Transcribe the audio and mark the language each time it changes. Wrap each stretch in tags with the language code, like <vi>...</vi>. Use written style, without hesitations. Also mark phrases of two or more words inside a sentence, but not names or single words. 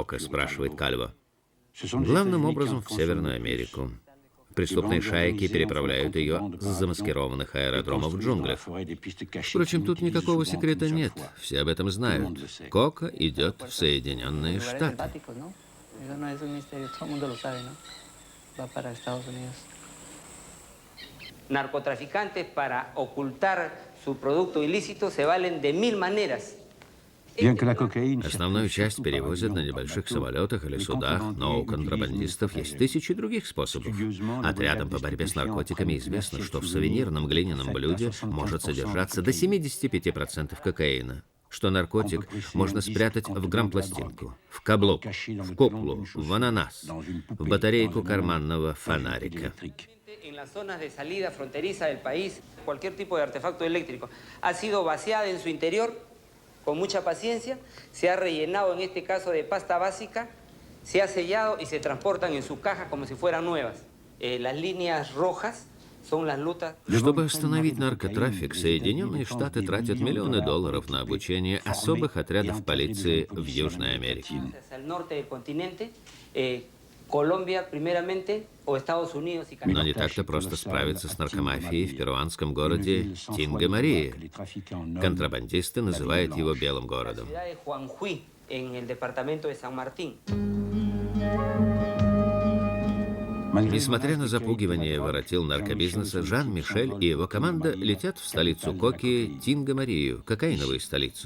<ru>— спрашивает Кальво. «Главным образом в Северную Америку. Преступные шайки переправляют ее с замаскированных аэродромов в джунглях. Впрочем, тут никакого секрета нет, все об этом знают. Кока идет в Соединенные Штаты».</ru> <es>Narcotraficantes para ocultar su producto ilícito se valen de 1000 maneras.</es> <ru>Основную часть перевозят на небольших самолетах или судах, но у контрабандистов есть тысячи других способов. Отрядам по борьбе с наркотиками известно, что в сувенирном глиняном блюде может содержаться до 75% кокаина, что наркотик можно спрятать в грампластинку, в каблук, в куклу, в ананас, в батарейку карманного фонарика.</ru> <es>En las zonas de salida fronteriza del país, cualquier tipo de artefacto eléctrico ha sido vaciada en su interior con mucha paciencia, se ha rellenado en este caso de pasta básica, se ha sellado y se transportan en sus cajas como si fueran nuevas. Las líneas rojas son las lutas.</es> <ru>Чтобы остановить наркотрафик, Соединенные Штаты тратят миллионы долларов на обучение особых отрядов полиции в Южной Америке.</ru> <es>Hacia el norte del continente, Colombia primeramente, o Estados Unidos y</es> <ru>Но</ru> <es>Canadá.</es> <ru>не так-то просто справиться с наркомафией в перуанском городе Тинга-Мария. Контрабандисты называют его «белым</ru> <es>La</es> <ru>городом».</ru> <es>ciudad de Juanjuy, en el departamento de San Martín.</es> <ru>Несмотря на запугивание воротил наркобизнеса, Жан-Мишель и его команда летят в столицу Коки Тинга-Марию, кокаиновую столицу.</ru>